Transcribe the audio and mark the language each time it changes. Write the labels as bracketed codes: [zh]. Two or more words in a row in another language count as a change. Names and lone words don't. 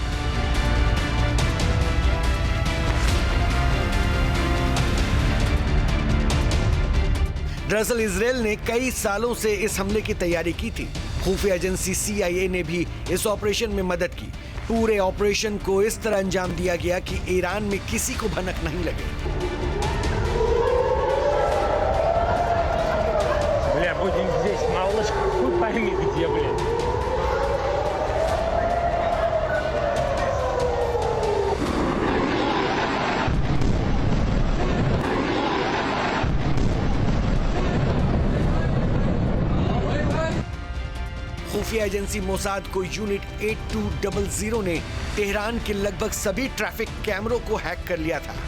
[hi] दरअसल इजराइल ने कई सालों से इस हमले की तैयारी की थी। खुफिया एजेंसी CIA ने भी इस ऑपरेशन में मदद की। पूरे ऑपरेशन को इस तरह अंजाम दिया गया कि ईरान में किसी को भनक नहीं लगे। [ru] Будем здесь, малышка, хуй пойми где, блядь. [hi] खुफिया एजेंसी मोसाद को यूनिट 8200 ने तेहरान के लगभग सभी ट्रैफिक कैमरों को हैक कर लिया था।